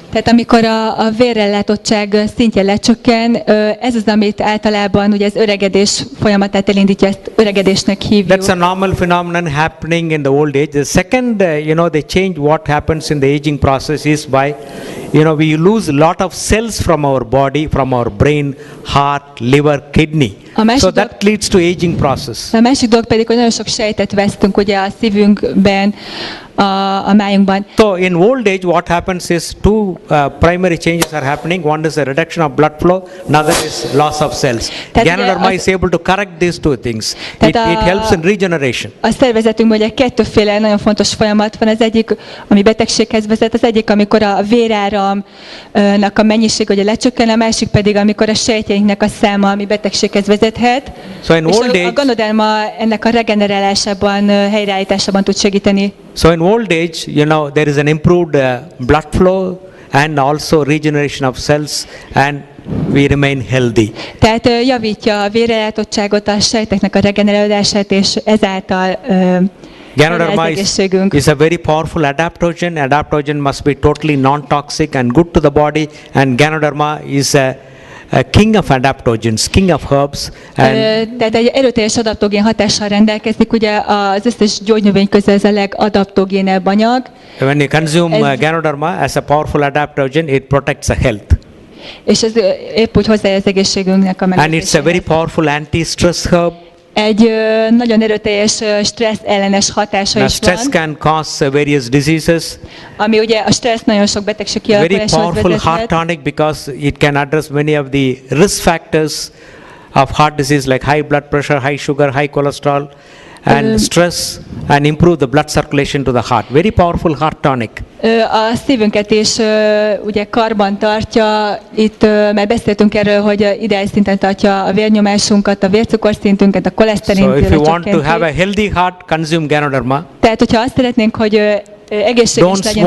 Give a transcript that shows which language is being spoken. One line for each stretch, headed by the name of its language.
Hungarian: Tehát amikor a vérellátottság szintje lecsökken, ez az, amit általában ugye az öregedés folyamatát elindítja, ezt öregedésnek hívjuk.
English: That's a normal phenomenon happening in the old age. The second, they change what happens in the aging process is by, we lose a lot of cells from our body, from our brain, heart, liver, kidney. So that leads to aging process.
Hungarian: A másik dolog pedig, hogy nagyon sok sejtet vesztünk ugye a szívünkben, a májunkban.
English: So in old age what happens is two primary changes are happening. One is a reduction of blood flow, another is loss of cells. Ganoderma is able to correct these two things. It helps in regeneration.
Hungarian: A szervezetünkben ugye kettőféle nagyon fontos folyamat van. Az egyik, ami betegséghez vezet, az egyik, amikor a véráramnak a mennyiség ugye lecsökken, a másik pedig, amikor a sejtjeinknek a száma, ami betegséghez vezethet.
English: So in old age,
Hungarian: a Ganoderma ennek a regenerálásában, helyreállításában tud segíteni.
English: So in old age, there is an improved blood flow and also regeneration of cells, and we remain healthy.
Hungarian: Tehát javítja a vérellátottságot, a sejteknek a regenerálását, és ezáltal
English: Ganoderma is a very powerful adaptogen. Adaptogen must be totally non-toxic and good to the body, and Ganoderma is a king of adaptogens, king of herbs.
Hungarian: Tehát egy erőteljes adaptogén hatással rendelkezik, ugye az összes gyógynövény közül ez a legadaptogénebb anyag.
English: When you consume Ganoderma as a powerful adaptogen, it protects the health.
Hungarian: És ez épp úgy hozzájárul az egészségünknek a megőrzéséhez.
English: And it's a very powerful anti-stress herb.
Hungarian: Egy nagyon erőteljes stressz ellenes hatása is van.
English: Stress can cause various diseases.
Hungarian: Ami ugye a stressz nagyon sok betegség kialakuláshoz vezethet.
English: Very powerful heart tonic because it can address many of the risk factors of heart disease like high blood pressure, high sugar, high cholesterol, and stress, and improve the blood circulation to the heart. Very powerful heart tonic.
Hungarian: A szívünket is ugye karban tartja, itt már beszéltünk erről, hogy ideális szinten tartja a vérnyomásunkat, a vércukorszintünket, a koleszterin.
English: So if you want to have a healthy heart, consume Ganoderma.
Hungarian: Tehát, hogyha azt szeretnénk, hogy egészséges legyen